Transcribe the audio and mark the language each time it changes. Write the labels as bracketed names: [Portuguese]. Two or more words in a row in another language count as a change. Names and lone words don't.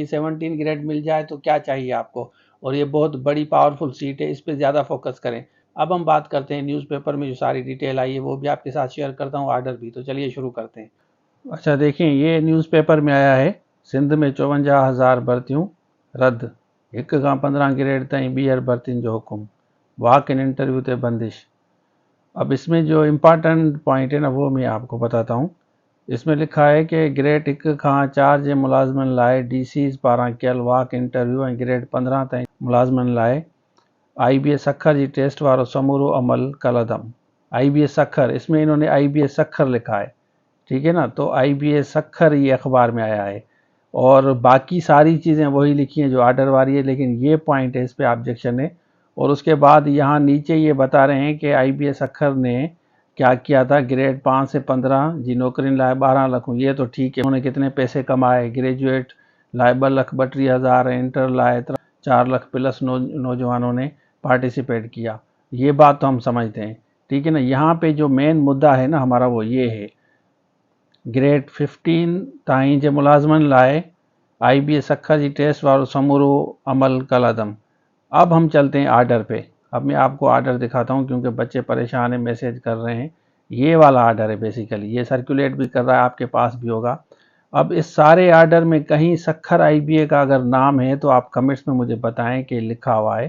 [Urdu] 17 گریڈ مل جائے تو کیا چاہیے آپ کو۔ اور یہ بہت بڑی پاورفل سیٹ ہے، اس پر زیادہ فوکس کریں. اب ہم بات کرتے ہیں نیوز پیپر میں جو ساری ڈیٹیل آئی ہے وہ بھی آپ کے ساتھ شیئر کرتا ہوں، آرڈر بھی. تو چلیے شروع کرتے ہیں۔ اچھا دیکھیں، یہ نیوز پیپر میں آیا ہے, [Sindhi] सिंध में 54,000 भर्तियों रद्द, 1 खां 15 ग्रेड ताईं ॿीहर भर्तियुनि जो हुकुम, [English] walk in interview [Sindhi] ते बंदिश। [Urdu] اب اس میں جو امپورٹنٹ پوائنٹ ہے نا وہ میں آپ کو بتاتا ہوں. اس میں لکھا ہے کہ [Sindhi] ग्रेड 1 खां 4 जे मुलाज़िमनि लाइ DC's पारां कयल [English] walk interview [Sindhi] ऐं ग्रेड 15 ताईं मुलाज़िमनि लाइ IBA सखर जी टेस्ट वारो समूरो अमल कलदम। [Urdu] IBA سکھر, اس میں انہوں نے IBA سکھر لکھا ہے، ٹھیک ہے نا. تو IBA سکھر یہ اخبار میں آیا ہے اور باقی ساری چیزیں وہی لکھی ہیں جو آرڈر والی ہے، لیکن یہ پوائنٹ ہے، اس پر آبجیکشن ہے. اور اس کے بعد یہاں نیچے یہ بتا رہے ہیں کہ IBA سکھر نے کیا کیا تھا, [Sindhi] ग्रेड 5 से 15 जी नौकरियुनि लाइ 12 लाख। [Urdu] یہ تو ٹھیک ہے، انہوں نے کتنے پیسے کمائے. [Sindhi] ग्रेजुएट लाइ 2,32,000, इंटर लाइ 4 लाख [Urdu] پلس نوجوانوں نے پارٹیسپیٹ کیا. یہ بات تو ہم سمجھتے ہیں، ٹھیک ہے نا. یہاں پہ جو مین مدعا ہے نا ہمارا وہ یہ ہے, [Sindhi] ग्रेड 15 ताईं जे मुलाज़िमनि लाइ IBA सखर जी टेस्ट वारो समूरो अमल कलदम। [Urdu] اب ہم چلتے ہیں آرڈر پہ. اب میں آپ کو آرڈر دکھاتا ہوں کیونکہ بچے پریشان ہیں، میسج کر رہے ہیں. یہ والا آرڈر ہے بیسکلی، یہ سرکولیٹ بھی کر رہا ہے، آپ کے پاس بھی ہوگا. اب اس سارے آرڈر میں کہیں سکھر IBA کا اگر نام ہے تو آپ کمنٹس میں مجھے بتائیں کہ لکھا ہوا ہے.